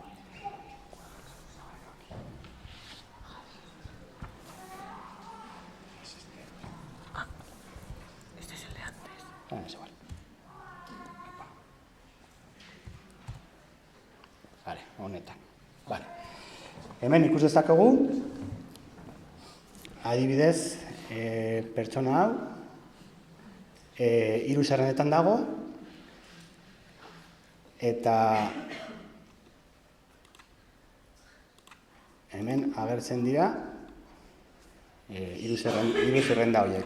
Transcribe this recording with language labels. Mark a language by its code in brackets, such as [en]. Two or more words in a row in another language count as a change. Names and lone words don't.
[es] Este es el de antes. Es igual. Vale, [eu] honetan. Vale. Hemen ikus dezakegu, adibidez, pertsona hau, 3 zerrendetan dago, eta hemen agertzen dira 3 zerrenda horiek.